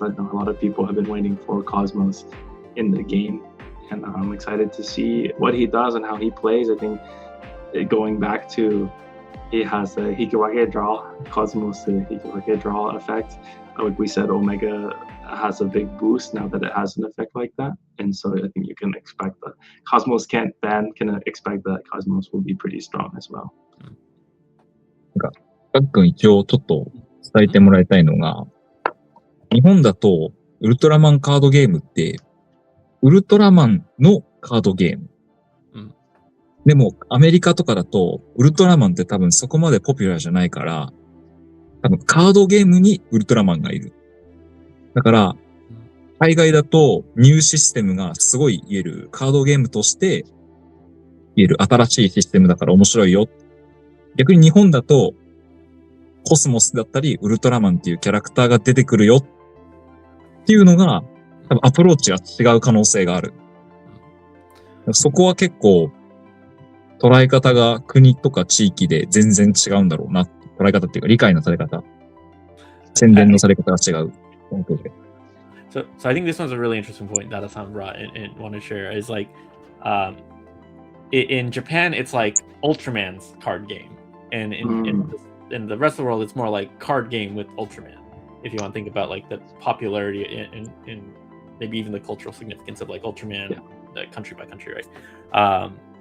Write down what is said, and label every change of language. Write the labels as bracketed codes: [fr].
[en] I know a lot of people have been waiting for Cosmos in the game, and I'm excited to see what he does and how he plays. I think going back to, he has a Hikiwage draw, Cosmos Hikiwage draw effect. Like we said, Omega has a big boost now that it has an effect like that. And so I think you can expect that Cosmos can expect that Cosmos will be pretty strong as well. [ja] ガックン一応ちょっと伝えてもらいたいのが、日本だとウルトラマンカードゲームって、ウルトラマンのカードゲーム。でも、アメリカとかだと、ウルトラマンって多分そこまでポピュラーじゃないから、多分カードゲームにウルトラマンがいる。だから、海外だとニューシステムがすごい言える、カードゲームとして言える新しいシステムだから面白いよ。逆に日本だと、コスモスだったり、ウルトラマンっていうキャラクターが出てくるよっていうのが、多分アプローチが違う可能性がある。そこは結構、捉え方が国とか地域で全然違うんだろうな。捉え方っていうか理解のされ方。宣伝のされ方が違う。 [en] So I think this one's a really interesting point Dada-san brought and want to share is like, in Japan it's like Ultraman's card game, and in the rest of the world it's more like card game with Ultraman. If you want to think about like the popularity and maybe even the cultural significance of like Ultraman, country by country, right?